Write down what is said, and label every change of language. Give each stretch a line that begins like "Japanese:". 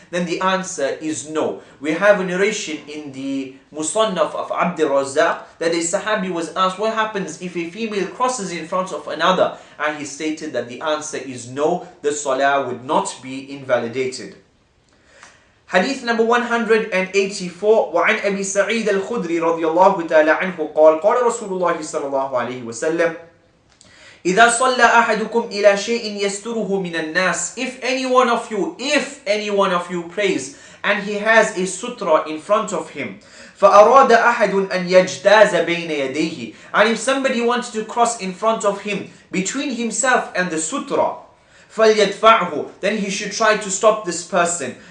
English: Then the answer is no. We have a narration in the Musannaf of Abd al-Razzaq that a Sahabi was asked, what happens if a female crosses in front of another? And he stated that the answer is no, the salah would not be invalidated. Hadith number 184.
Arabic: وعن أبي سعيد الخدري رضي الله تعالى عنه قال قال رسول الله صلى الله عليه وسلم إذا صلى أحدكم إلى شيء يستره من الناس.
English: If any one of you prays and he has a sutra in front of him,
Arabic: فأراد أحد أن يجتاز بين يديه,
English: and if somebody wants to cross in front of him between himself and the sutra,
Arabic: فليدفعه,
English: then he should try to stop this person.